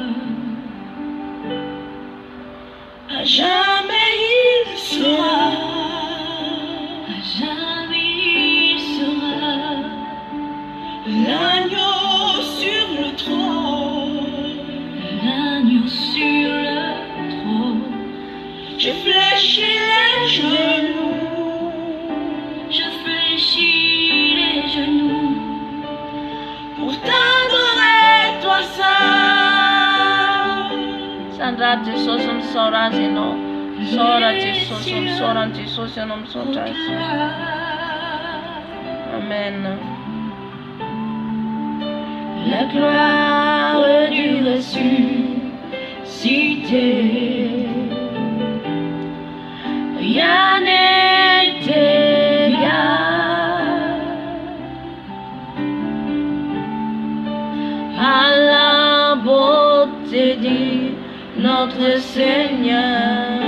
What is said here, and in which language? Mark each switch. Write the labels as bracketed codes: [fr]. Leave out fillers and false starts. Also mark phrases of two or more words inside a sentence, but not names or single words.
[fr] À jamais il sera, à jamais il sera l'agneau sur le trône, l'agneau sur le trône. Je fléchis les genoux, je fléchis les genoux pour t'adorer toi seul. [mg] Sandra Jesosy misaora azy ianao. Misaora Jesosy, misaora ny Jesosy ianao misaotra azy. Amen. [fr] La gloire du ressuscité. Rien n'est égal à la beauté de notre Seigneur.